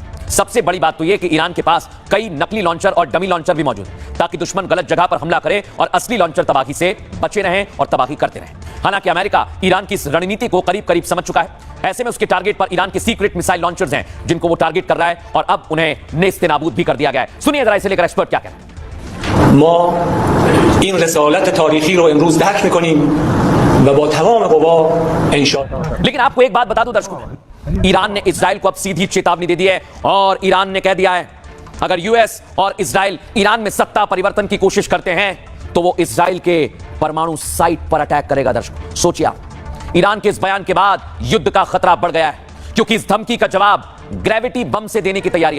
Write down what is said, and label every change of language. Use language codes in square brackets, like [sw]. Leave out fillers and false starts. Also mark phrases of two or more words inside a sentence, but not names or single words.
[hi] सबसे बड़ी बात तो यह कि ईरान के पास कई नकली लॉन्चर और [en] dummy launcher [hi] भी मौजूद है, ताकि दुश्मन गलत जगह पर हमला करे और असली लॉन्चर तबाही से बचे रहें और तबाही करते रहें। हालांकि अमेरिका ईरान की इस रणनीति को करीब करीब समझ चुका है। ऐसे में उसके टारगेट पर ईरान के [en] secret missile launchers [hi] हैं, जिनको वो टारगेट कर रहा है, और अब उन्हें नेस्तनाबूद भी कर दिया गया है। सुनिए जरा इसे लेकर एक्सपर्ट क्या कहते हैं। [fa] ما این رسالت تاریخی رو امروز درک می‌کنیم و با تمام قوا انشاء [hi] लेकिन आपको एक बात बता दूं दर्शकों, ईरान ने इजराइल को अब सीधी चेतावनी दे दी है, और ईरान ने कह दिया है अगर यूएस और इजराइल ईरान में सत्ता परिवर्तन की कोशिश करते हैं तो वो इजराइल के परमाणु साइट पर अटैक करेगा। दर्शकों सोचिए आप, ईरान के इस बयान के बाद युद्ध का खतरा बढ़ गया है, क्योंकि इस धमकी का जवाब [en] gravity bomb [hi] से देने की तैयारी है।